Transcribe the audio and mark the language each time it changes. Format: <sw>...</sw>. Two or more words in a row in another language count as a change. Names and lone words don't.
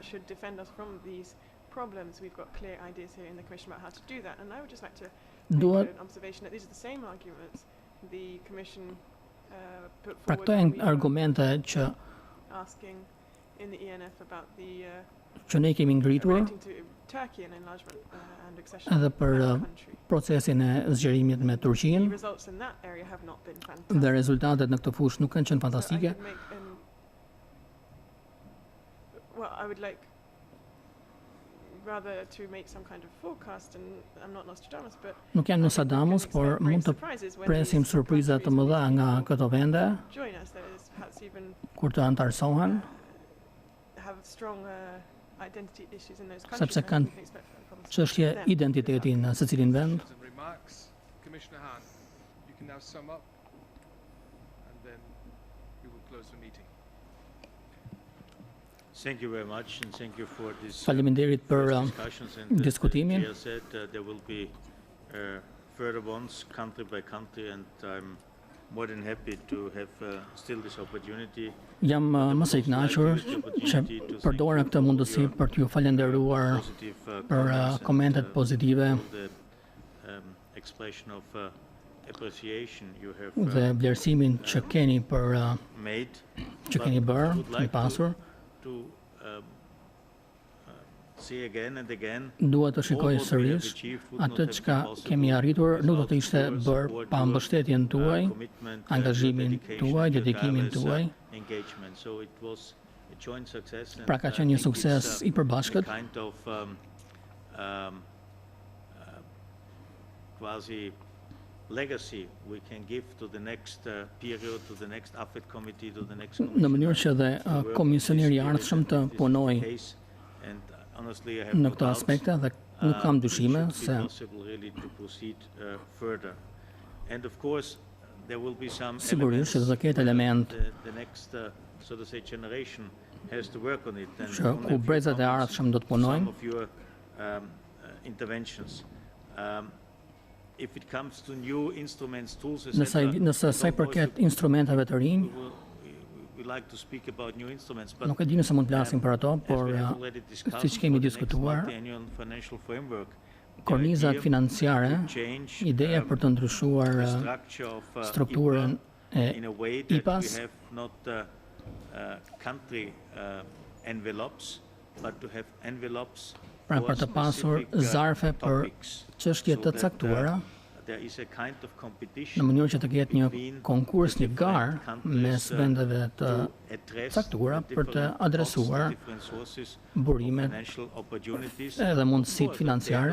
<sq>Duhet pra këto janë argumente që ne kemi ngritur edhe për procesin e zgjerimit me Turqinë dhe rezultatet në këtë fushë nuk kanë qenë fantastike.</sq> <en>I would like rather to make some kind of forecast, and I'm not Nostradamus, but</en> <sq>Nuk jam Nostradamus, por mund të presim surpriza të mëdha nga këto vende</sq> <en>join us, that is perhaps even</en> <sq>kur të antarësohen,</sq> <en>have strong identity issues in those countries.</en> <sq>sepse kanë çështje identiteti në secilin vend.</sq> <en>Commissioner Hahn, you can now sum up, and then we will close the meeting. Thank you very much, and thank you for this.</en> <sq>Faleminderit për</sq> <en>discussions, and</en> <sq>diskutimin.</sq> <en>As said, there will be further ones, country by country, and I'm more than happy to have still this opportunity.</en> <sq>Jam më së i kënaqur që përdora këtë mundësi për t'ju falenderuar për komentet pozitive</sq> <en>expression of appreciation you have</en> <sq>dhe vlerësimin që keni për që keni bërë, keni pasur.</sq> <en>To see again and again.</en> <sq>Dua të shikoj sërish atë çka kemi arritur nuk do të ishte bërë pa mbështetjen tuaj, angazhimin tuaj, dedikimin tuaj.</sq> <en>So it was a joint success.</en> <sq>Pra ka qenë një sukses i përbashkët.</sq> <en>Kind of quasi legacy we can give to the next period, to the next AFET committee, to the next</en> <sq>Në mënyrë që dhe komisioneri i ardhshëm të punoj në këto aspekte dhe nuk kam dyshime se sigurisht që do të ketë element që ku brezat e ardhshëm do të punojnë.</sq> <en>If it comes to new instruments, tools,</en> <sq>Nëse sa i përket instrumenteve të rinj,</sq> <en>we like to speak about new instruments, but</en> <sq>nuk e di nëse mund të flasim për ato, por siç kemi diskutuar, kornizat financiare, ideja për të ndryshuar strukturën e IPA-s, pra për të pasur zarfe për çështje të caktuara, në mënyrë që të ketë një konkurs, një garë mes vendeve të caktuara për të adresuar burimet edhe mundësitë financiare.</sq>